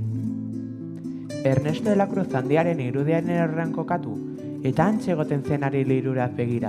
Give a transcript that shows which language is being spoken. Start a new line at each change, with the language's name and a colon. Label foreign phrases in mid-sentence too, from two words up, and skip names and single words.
Basque: Ernesto de la Cruz handiaren irudiaren errean kokatu, eta hantxe egoten zenari liruraz begira.